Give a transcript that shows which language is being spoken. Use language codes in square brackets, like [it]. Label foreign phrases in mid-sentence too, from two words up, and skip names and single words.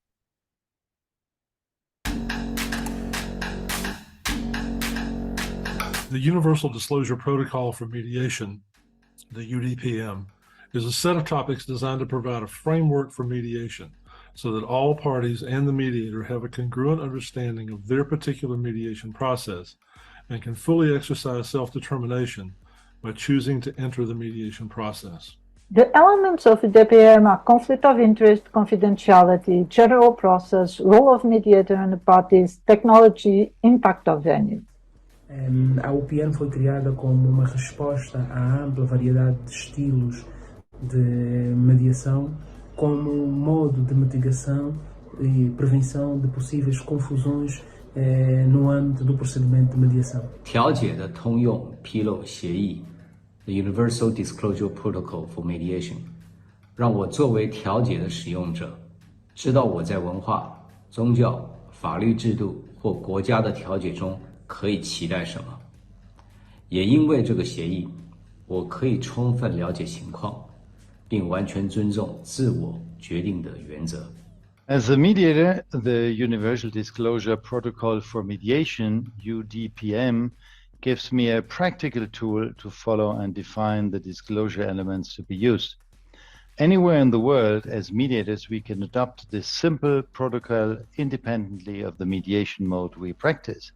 [en] The Universal Disclosure Protocol for Mediation, the UDPM, is a set of topics designed to provide a framework for mediation so that all parties and the mediator have a congruent understanding of their particular mediation process and can fully exercise self-determination by choosing to enter the mediation process. The elements of the DPM are conflict of interest, confidentiality, general process, role of mediator and the parties, technology, impact of venue. [pt] A UPM foi criada como uma resposta à ampla variedade de estilos de mediação como modo de mitigação e prevenção de possíveis confusões no âmbito do procedimento de mediação. [zh] 调解的通用披露协议 [en] The Universal Disclosure Protocol for Mediation [zh] 让我作为调解的使用者知道我在文化、宗教、法律制度或国家的调解中可以期待什么。也因为这个协议，我可以充分了解情况，并完全尊重自我决定的原则。 [en] As a mediator, the Universal Disclosure Protocol for Mediation, UDPM, gives me a practical tool to follow and define the disclosure elements to be used. Anywhere in the world, as mediators, we can adopt this simple protocol independently of the mediation mode we practice.